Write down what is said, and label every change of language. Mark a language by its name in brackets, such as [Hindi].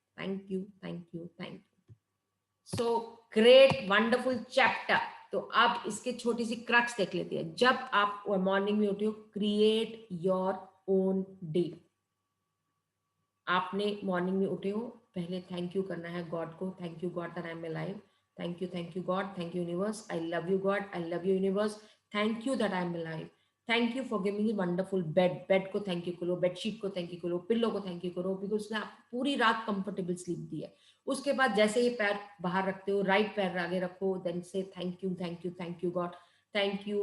[English] Thank you, thank you, thank you. So great, wonderful chapter. [Hindi] तो अब इसके छोटी सी क्रक्स देख लेते हैं. जब आप मॉर्निंग में उठे हो, [English] Create your own day. [Hindi] आपने मॉर्निंग में उठे हो, पहले थैंक यू करना है गॉड को. [English] Thank you God that I am alive. Thank you God, thank you universe, I love you God, I love you universe, thank you that I am alive, thank you for giving me wonderful bed को thank you करो, bedsheet को thank you करो, pillow को thank you करो, because [Hindi] उसने पूरी रात comfortable sleep दी है. उसके बाद जैसे ही पैर बाहर रखते हो, राइट पैर आगे रखो, [English] then say thank you God, thank you.